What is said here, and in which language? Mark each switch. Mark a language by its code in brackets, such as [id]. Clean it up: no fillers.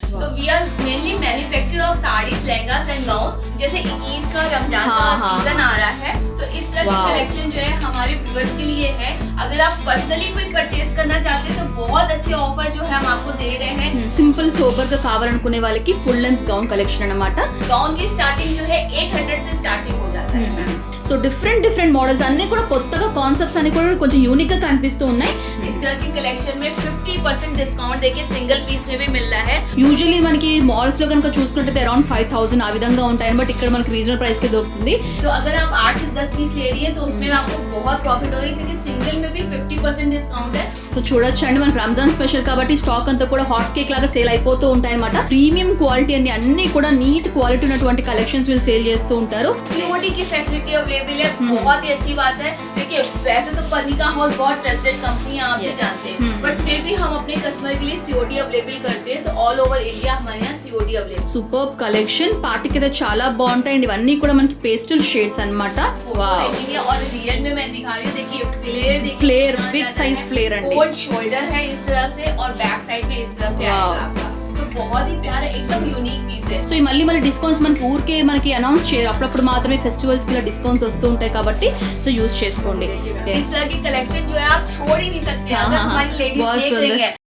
[en] We are mainly manufacture of saris, lehengas and gowns. [hi] जैसे ईद का, रमजान का सीजन आ रहा है, तो इस तरह की कलेक्शन जो है हमारे व्यूअर्स के लिए है। अगर आप पर्सनली कोई परचेज करना चाहते हैं तो बहुत अच्छे ऑफर जो है हम आपको दे रहे हैं। [te] సింపుల్ సోబర్ గా కావాలనుకునే వాళ్ళకి ఫుల్ లెంత్ గౌన్ కలెక్షన్ అన్నమాట. [hi] గౌన్ की स्टार्टिंग जो है 800 से स्टार्टिंग हो जाता है मैम। [te] సో డిఫరెంట్ మోడల్స్ అన్ని కూడా కొత్తగా కాన్సెప్ట్స్ అన్ని కూడా కొంచెం యూనిక్ గా కనిపిస్తూ ఉన్నాయి. [hi] इस तरह की कलेक्शन में 50% डिस्काउंट देके सिंगल पीस में भी मिल रहा है। [te] యూజువల్లీ మనకి మాల్స్ లో కనుక చూసుకుంటే అరౌండ్ 5000 ఆ విధంగా ఉంటాయి, బట్ ఇక్కడ మనకి రీజనల్ ప్రైస్ కి దొరుకుతుంది. [hi] तो अगर आप 8 से 10 पीस ले रही है तो उसमें आपको बहुत प्रॉफिट होगी, क्योंकि सिंगल में भी 50% डिस्काउंट है। [te] సో చూడొచ్చు అండి, మనకి రంజాన్ స్పెషల్ కాబట్టి స్టాక్ అంతా కూడా హాట్ కేక్ లాగా సేల్ అయిపోతూ ఉంటాయి అనమాట. ప్రీమియం క్వాలిటీ అన్ని కూడా నీట్ క్వాలిటీ ఉన్నటువంటి కలెక్షన్స్ వీళ్ళు సేల్ చేస్తూ ఉంటారు. [hi] सीओडी की फैसिलिटी अवेलेबल है, बहुत ही अच्छी बात है। देखिए वैसे तो पन्निका हाउस बहुत ट्रस्टेड कंपनी है, आप भी जानते हैं, बट फिर भी हम अपने कस्टमर के लिए सीओडी अवेलेबल करते हैं। तो ऑल ओवर इंडिया हमारे यहाँ सीओडी अवेलेबल। [te] సూపర్ కలెక్షన్, పార్టీకి అయితే చాలా బాగుంటాయండి. ఇవన్నీ కూడా మనకి పేస్టల్ షేడ్స్ అన్నమాట. [hi] और रियल में मैं दिखा रही हूँ, देखिए [en] flare big size flare अंडी, [hi] कोट शोल्डर है इस तरह से और बैक साइड में इस तरह से आएगा आपका। तो बहुत ही प्यारा एकदम यूनिक पीस है। [te] సో ఈ మళ్ళీ డిస్కౌంట్స్ మనకి ఊరికే మనకి అనౌన్స్ చేయరు, అప్పుడప్పుడు మాత్రమే ఫెస్టివల్స్ కి డిస్కౌంట్స్ వస్తూ ఉంటాయి కాబట్టి సో యూజ్ చేసుకోండి. [hi] इस तरह की कलेक्शन जो है आप छोड़ ही नहीं सकते अगर हमारी लेडीज देख रही है।